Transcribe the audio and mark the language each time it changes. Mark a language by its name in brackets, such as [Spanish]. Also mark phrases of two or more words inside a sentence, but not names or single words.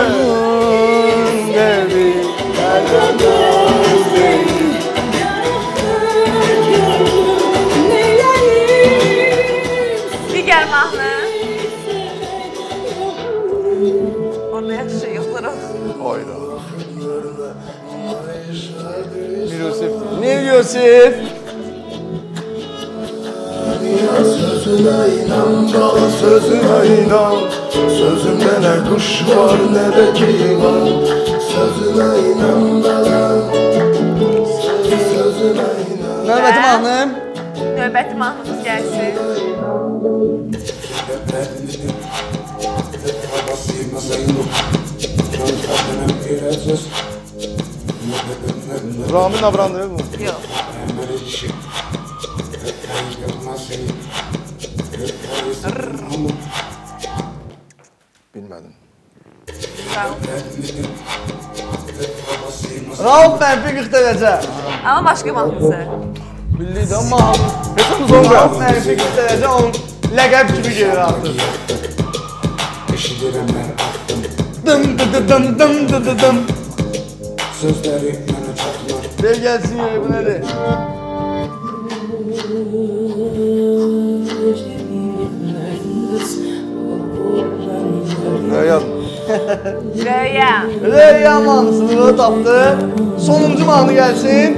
[Azerbaijani] Digər mahnı. Orada yaxşı yoxdur o. Oyda. Mir Yusif. Mir Yusif. [Turkish] Sözüne inan, bala sözüne inan. Sözümde ne kuş var ne de yılan. Sözüne inan bala. Sözüne inan. [Azerbaijani] Növbəti mahnım. Növbəti mahnımız gəlsin. [Turkish] Ramin Abran değil mi? [Azerbaijani] Yox. Bilmədim. Rauf mənfi 40 dərəcə. Amma başqa mahnısı. Bildik amma mahnı. [Turkish] Hesabımız olmuyor. [Azerbaijani] Rauf mənfi 40 dərəcə onun ləqəb kimi gelir artıq. Dım dım dım dım dım dım. [Turkish] Sözleri bana çatlar. Ver gelsin ya, bu nedir? [Azerbaijani] Röya. Röya. Röya mahnısını tapdı. Sonuncu mahnı gelsin.